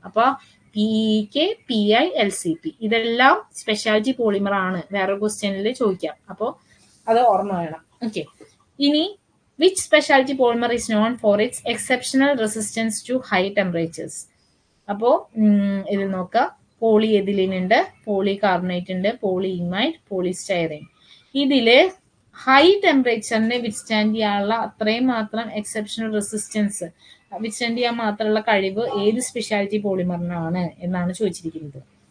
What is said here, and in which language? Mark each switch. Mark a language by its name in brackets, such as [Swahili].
[Malayalam] അപ്പൊ PEK, PI, LCP ഇതെല്ലാം speciality polymer ആണ്. വേറെ ക്വസ്റ്റ്യനിൽ ചോദിക്കാം, അപ്പോൾ അത് ഓർമ്മ വേണം. ഓക്കെ, ഇനി [English] which specialty polymer is known for its exceptional resistance to high temperatures? [Malayalam] അപ്പോൾ ഇതിൽ നോക്കുക, പോളി എഥിലീൻ ഉണ്ട്, പോളി കാർബണേറ്റ് ഉണ്ട്, പോളി ഇമൈറ്റ്, പോളിസ്റ്റൈറീൻ. ഇതില് ഹൈ ടെമ്പറേച്ചറിനെ വിത്ത്സ്റ്റാൻഡ് ചെയ്യാനുള്ള അത്രയും മാത്രം എക്സെപ്ഷണൽ റെസിസ്റ്റൻസ് വിത്ത്സ്റ്റാൻഡ് ചെയ്യാൻ മാത്രമുള്ള കഴിവ് ഏത് സ്പെഷ്യാലിറ്റി പോളിമറിനാണ് എന്നാണ് ചോദിച്ചിരിക്കുന്നത്.